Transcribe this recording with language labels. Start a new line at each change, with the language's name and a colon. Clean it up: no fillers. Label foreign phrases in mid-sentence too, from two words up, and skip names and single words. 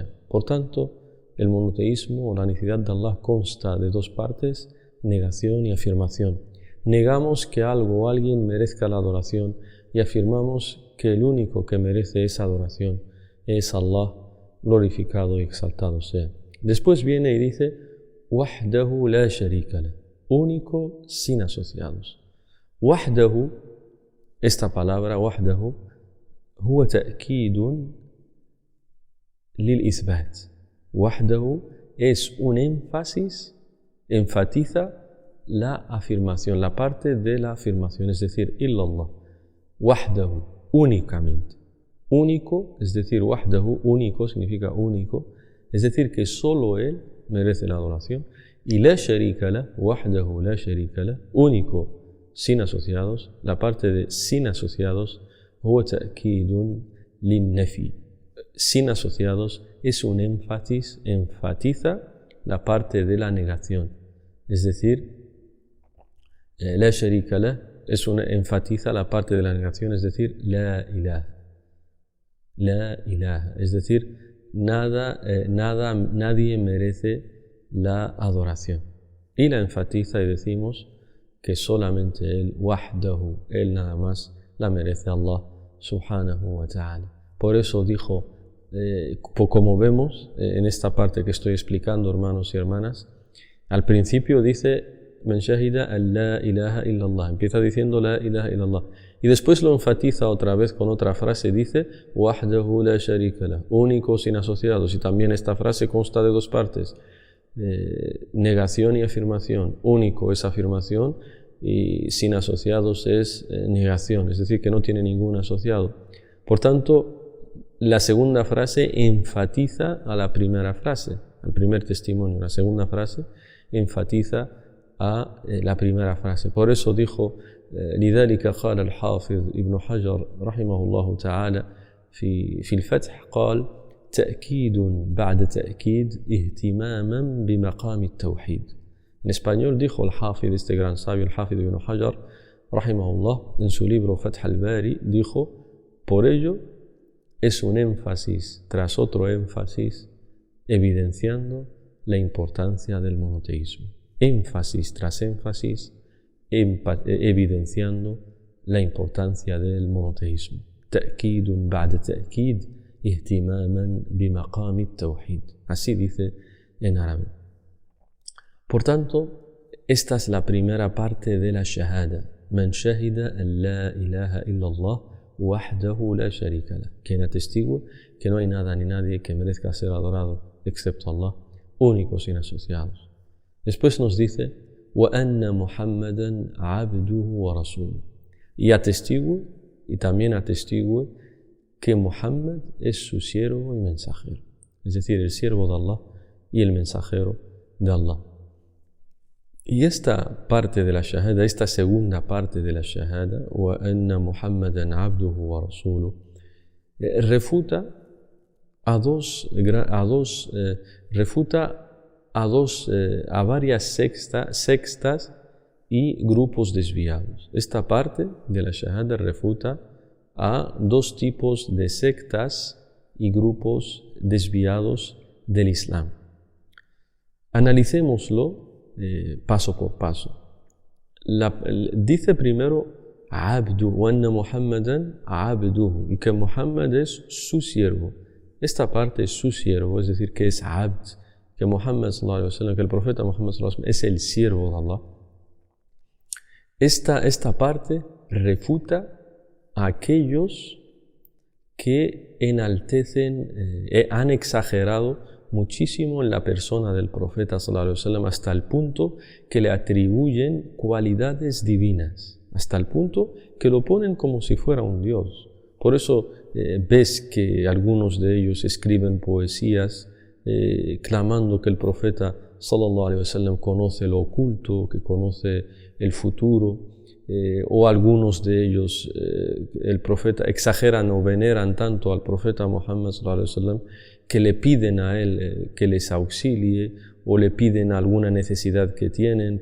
Spanish: Por tanto, el monoteísmo o la unicidad de Allah consta de dos partes: negación y afirmación. Negamos que algo o alguien merezca la adoración y afirmamos que el único que merece esa adoración es Allah, glorificado y exaltado sea. Después viene y dice
Arabic: وحده لا شريك له,
Spanish: único sin asociados.
Arabic: Wahdahu,
Spanish: esta palabra
Arabic: وحده هو تأكيد للإثبات.
Spanish: Wahdahu es un énfasis, enfatiza la afirmación, la parte de la afirmación, es decir,
Arabic: illallah. Wahdahu,
Spanish: únicamente. Único, es decir, wahdahu, único, significa único, es decir, que solo él merece la adoración Y
Arabic: لا شريك له وحده لا شريك له,
Spanish: único, sin asociados, la parte de sin asociados,
Arabic: هو تأكيد للنفي.
Spanish: Sin asociados es un énfasis, enfatiza la parte de la negación. Es decir,
Arabic: لا شريك له
Spanish: enfatiza la parte de la negación, es decir,
Arabic: لا إله. لا إله,
Spanish: es decir, nadie merece la adoración. Y la enfatiza y decimos que solamente Él, wahdahu, Él nada más, la merece Allah
Arabic: سبحانه وتعالى.
Spanish: Por eso dijo, como vemos en esta parte que estoy explicando, hermanos y hermanas, al principio dice,
Arabic: من شهد أن لا إله إلا الله,
Spanish: empieza diciendo
Arabic: لا إله إلا الله.
Spanish: Y después lo enfatiza otra vez con otra frase, dice
Arabic: وحده لا شريك له,
Spanish: único sin asociados. Y también esta frase consta de dos partes, negación y afirmación. Único es afirmación y sin asociados es negación, es decir, que no tiene ningún asociado. Por tanto, la segunda frase enfatiza a la primera frase, al primer testimonio. La segunda frase enfatiza a la primera frase. Por eso dijo
Arabic: لذلك قال الحافظ ابن حجر رحمه الله تعالى في الفتح قال تأكيد بعد تأكيد اهتماما بمقام التوحيد.
Spanish: En español dijo el Hafid, este gran sabio, el Hafid ibn Hajar rahimahullah, en su libro Fath al-Bari, dijo, por ello es un énfasis tras otro énfasis evidenciando la importancia del monoteísmo. Énfasis tras énfasis evidenciando la importancia del monoteísmo.
Arabic: تأكيد بعد تأكيد اهتماما بمقام التوحيد.
Spanish: Así dice en árabe. Por tanto, esta es la primera parte de la shahada.
Arabic: من شهد أن لا إله إلا الله وحده لا شريك له.
Spanish: Quien atestigue que no hay nada ni nadie que merezca ser adorado excepto Allah, único sin asociados. Después nos dice
Arabic: وَأَنَّ مُحَمَّدًا عَبْدُهُ وَرَسُولُهُ.
Spanish: Y atestigue, y también atestigue, que Muhammad es su siervo y mensajero. Es decir, el siervo de Allah y el mensajero de Allah. Y esta parte de la shahada, esta segunda parte de la shahada,
Arabic: وَأَنَّ مُحَمَّدًا عَبْدُهُ وَرَسُولُهُ,
Spanish: refuta a varias sectas y grupos desviados. Esta parte de la shahada refuta a dos tipos de sectas y grupos desviados del Islam. Analicémoslo paso por paso. Dice primero
Arabic: عبد وأن محمدا عبده,
Spanish: y que Muhammad es su siervo. Esta parte es su siervo, es decir, que es abd, que Muhammad
Arabic: صلى الله عليه وسلم,
Spanish: que el profeta Muhammad
Arabic: صلى الله عليه وسلم
Spanish: es el siervo de Allah. Esta parte refuta a aquellos que enaltecen, han exagerado muchísimo en la persona del profeta
Arabic: صلى الله عليه وسلم
Spanish: hasta el punto que le atribuyen cualidades divinas, hasta el punto que lo ponen como si fuera un dios. Por eso ves que algunos de ellos escriben poesías clamando que el profeta
Arabic: صلى الله عليه وسلم
Spanish: conoce lo oculto, que conoce el futuro, o algunos de ellos el profeta exageran o veneran tanto al profeta Muhammad
Arabic: صلى الله عليه وسلم
Spanish: que le piden a él que les auxilie, o le piden alguna necesidad que tienen.